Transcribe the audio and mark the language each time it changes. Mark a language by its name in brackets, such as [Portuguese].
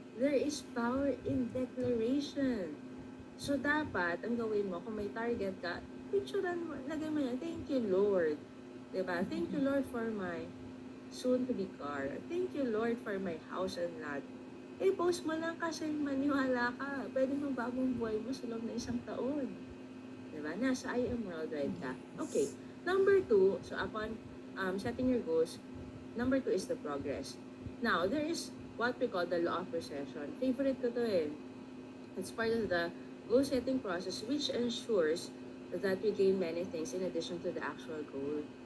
[English] There is power in declaration. [Filipino] So, dapat, ang gawin mo, kung may target ka, picturean mo, lagay mo yan, thank you, Lord. Diba? [English] Thank you, Lord, for my soon-to-be car. Thank you, Lord, for my house and lot. [Filipino] Post mo lang kasi maniwala ka. Pwede mo bagong buhay mo sa loob ng isang taon. Diba? Nasa I am worldwide ka. Okay. [English] Number 2, so upon setting your goals, number 2 is the progress. Now, there is what we call the law of precession. [Filipino] Favorite ko to eh. [English] It's part of the goal-setting process which ensures that we gain many things in addition to the actual goal.